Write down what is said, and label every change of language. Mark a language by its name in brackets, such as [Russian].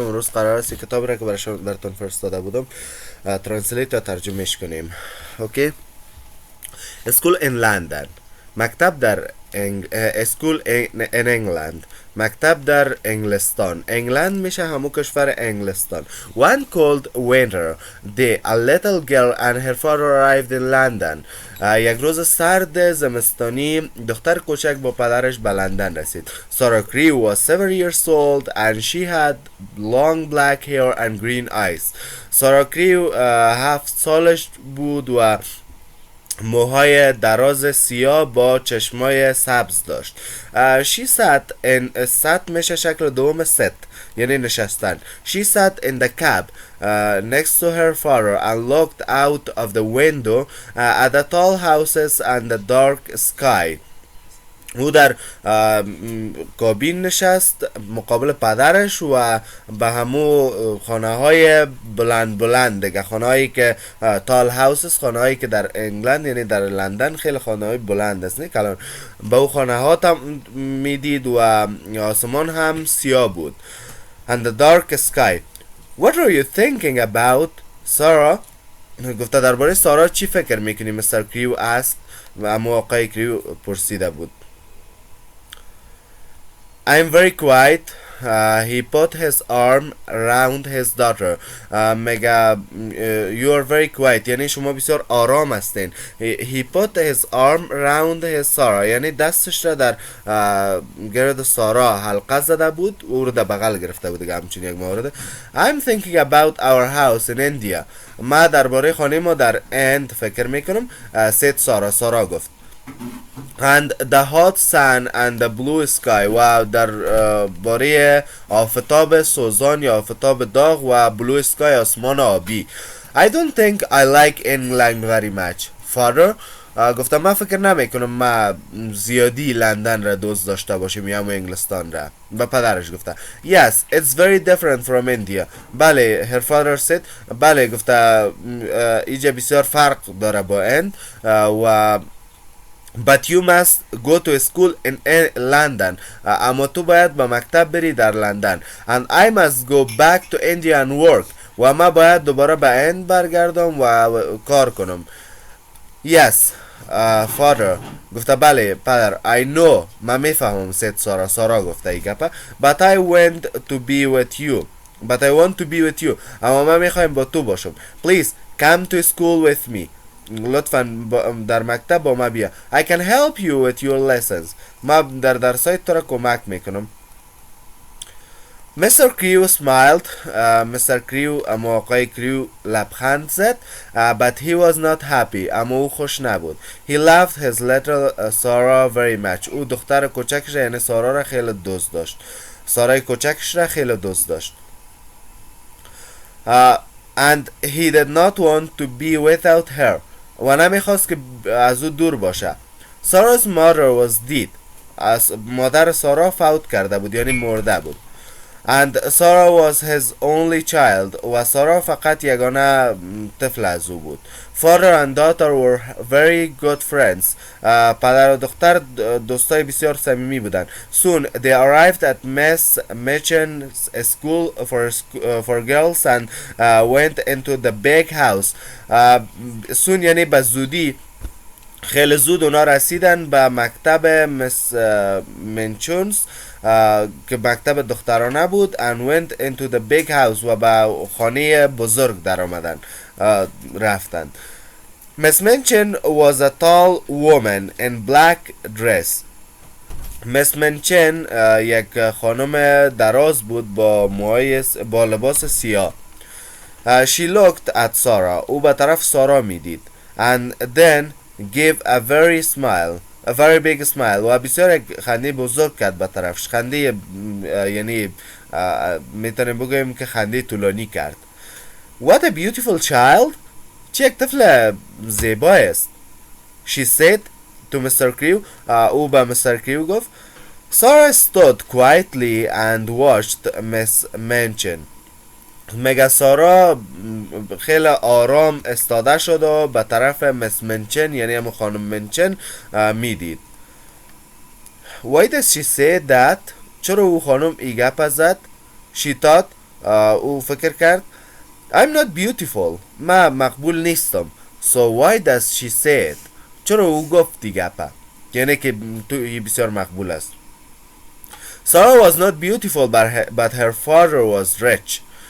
[Persian] امروز قرار است کتابی را که براتون فرستاده بودم ترنسلیت یا ترجمهش کنیم. اوکی. اسکول in لندن، مکتب در اسکول in انگلند، مکتب در انگلستان. انگلند میشه همون کشور انگلستان. [English] One cold winter day a little girl and her father arrived in London. [Persian] یک روز سرد زمستانی دختر کوچک با پدرش به لندن رسید. [English] Sarah Crewe was 7 years old and she had long black hair and green eyes. [Persian] سارا کریو 7 سالش بود و موهای دراز سیاه با چشمای سبز داشت. [English] she sat in [Persian] sat میشه شکل دوم sit یعنی نشستن. [English] She sat in the cab next to her father and looked out of the window at the tall houses and the dark sky. [Persian] او در کابین نشست مقابل پدرش و به همو خانه های بلند بلند دیگه، خانه هایی که تال هاوسز، خانه هایی که در انگلند یعنی در لندن خیلی خانه های بلند است، نه کلان به او خانه ها میدید و آسمان هم سیاه بود. [English] And the dark sky. What are you thinking about, Sarah? [Persian] گفته درباره سارا چی فکر میکنی؟ مستر کریو است و اما آقای کریو پرسیده بود. [English] I'm very quiet. He put his arm around his daughter. [Persian] مگه [English] you are very quiet [Persian] یعنی شما بسیار آرام هستین. [English] He put his arm around his Sarah [Persian] یعنی دستش را در گرد سارا حلقه زده بود، او رو در بغل گرفته بود دیگه، همچین یک مورد. [English] I'm thinking about our house in India. [Persian] ما درباره خانه ما در اند فکر میکنم. سید سارا گفت. [English] And the hot sun and the blue sky [Persian] و در باره آفتاب سوزان یا آفتاب داغ و [English] blue sky [Persian] آسمان آبی. [English] I don't think I like England very much, father. [Persian] گفتم من فکر نمی کنم ما زیادی لندن را دوست داشته باشیم یا انگلستان را. به پدرش گفته [English] Yes, it's very different from India. [Persian] بله [English] her father said. [Persian] بله گفته اینجا بسیار فرق داره با اند و [English] But you must go to school in London. [Persian] اما تو باید به مکتب بری در لندن. [English] And I must go back to India and work. [Persian] و ما باید دوباره به اند برگردم و کار کنم. [English] Yes, father. [Persian] گفته بله پدر. [English] I know. [Persian] من میفهمم سید سارا گفته ای گپه. [English] But I want to be with you. But I want to be with you. [Persian] اما من میخوایم با تو باشم. [English] Please come to school with me. [Persian] لطفا در مکتب با ما بیا. [English] I can help you with your lessons. [Persian] ما در درسایت تو را کمک میکنم. [English] Mr. Crew smiled. Mr. [Persian] Crew اما آقای کریو لبخند زد. [English] But he was not happy. [Persian] اما او خوش نبود. [English] He loved his little Sarah very much. [Persian] او دختر کوچکش یعنی سارا را خیلی دوست داشت. سارای کوچکش را خیلی دوست داشت. [English] And he did not want to be without her. [Persian] و نمیخواست که از او دور باشه. [English] Sarah's mother was dead. [Persian] از مادر سارا فوت کرده بود یعنی مرده بود. [English] And Sarah was his only child. [Persian] و سارا فقط یگانه طفل از او بود. [English] Father and daughter were very good friends. [Persian] پدر و دختر دوستای بسیار صمیمی بودند. [English] Soon they arrived at Miss Mitchen's school for girls and went into the big house. [Persian] soon یعنی به زودی، خیلی زود اونا رسیدن به مکتب مس منچونز که مکتب دخترانه بود. [English] and went into the big house [Persian] و به خانه بزرگ در آمدن رفتن. [English] Miss Minchin was a tall woman in black dress. [Persian] Miss Minchin یک خانم دراز بود با لباس سیاه. [English] She looked at Sarah. [Persian] او به طرف سارا میدید. [English] And then gave a very big smile. [Persian] و بسیار یک خنده بزرگ کرد به طرفش. خنده یعنی میتونیم بگویم که خنده طولانی کرد. [English] What a beautiful child. [Persian] چه یک طفل زیبا است. [English] She said to Mr. Crew. [Persian] او به Mr. Crew گفت. [English] Sarah stood quietly and watched Miss Minchin. [Persian] مگه سارا خیلی آرام استاده شد و به طرف مس منچن یعنی همون خانم منچن میدید. [English] Why does she say that? [Persian] چرا او خانم ای گپ زد؟ [English] She thought. [Persian] او فکر کرد [English] I'm not beautiful. [Persian] ما مقبول نیستم. [English] So why does she say it? [Persian] چرا او گفت ای گپه؟ یعنی که تو بسیار مقبول است. [English] Sarah was not beautiful but her father was rich.